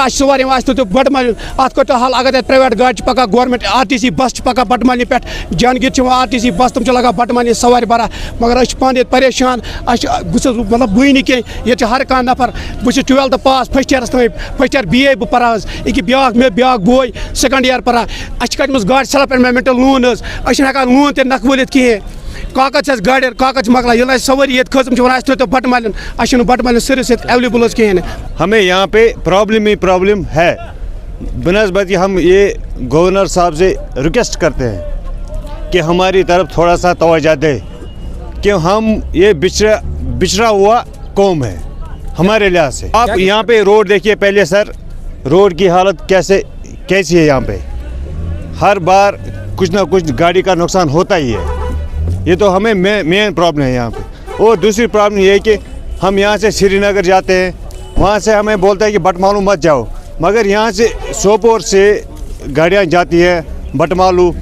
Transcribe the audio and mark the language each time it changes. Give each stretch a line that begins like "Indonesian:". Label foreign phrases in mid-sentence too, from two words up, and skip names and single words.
Kashmiri: اَسہِ چھِ سوارِ یِوان اَسہِ تھٲیتو بَٹہٕ مالیُن اَتھ کٔرۍتو حل اگر تَتہِ پرٛایویٹ گاڑِ چھِ پَکان گورمٮ۪نٛٹ RTC بَس چھِ پَکان بَٹہٕ مالنہِ پٮ۪ٹھ جہانگیٖر چھِ یِوان RTC بَس تِم چھِ لگان بَٹہٕ مالنہِ سوارِ بَران مگر أسۍ چھِ پانہٕ ییٚتہِ پریشان اَسہِ چھِ بہٕ چھُس مطلب بٕے نہٕ کینٛہہ ییٚتہِ چھِ ہر کانٛہہ نفر بہٕ چھُس 12th پاس فٔسٹ یِیَرَس تام
English: first year BA
Kashmiri: بہٕ پَران حظ أکیاہ بیٛاکھ بوے
English: second year
Kashmiri: پَران اَسہِ چھِ کَڑِمٕژ گاڑِ
English: self environmental loan
Kashmiri: حظ أسۍ چھِنہٕ ہٮ۪کان لون تہِ نَکھٕ وٲلِتھ کِہیٖنۍ کاکد چھِ اَسہِ گاڑِ کاکد چھِ مۄکلان ییٚلہِ اَسہِ سوٲری ییٚتہِ کھٔژ تِم چھِ وَنان اَسہِ تھٲیتو بَٹہٕ مالیُن اَسہِ چھُنہٕ بَٹہٕ مالیُن سٔروِس ییٚتہِ ایویلیبل حظ کِہیٖنۍ نہٕ
Hindi: हमें यहाँ पे प्रॉब्लम ही प्रॉब्लम है बनस्बत हम ये गवर्नर साहब से रिक्वेस्ट करते हैं कि हमारी तरफ थोड़ा सा तवज्जो दे कि हम ये बिछड़ा हुआ कौम है हमारे लिहाज से आप यहाँ पे रोड देखिए पहले सर रोड की हालत कैसी है यहाँ पे हर बार कुछ ना कुछ गाड़ी का नुकसान होता ही है ये तो हमें
English: main problem
Hindi: है यहाँ पे और दूसरी प्रॉब्लम ये है कि हम यहाँ से श्रीनगर जाते हैं वहाँ से हमें बोलता है कि बटमालू मत जाओ मगर यहाँ से सोपोर से गाड़ियाँ जाती है बटमालू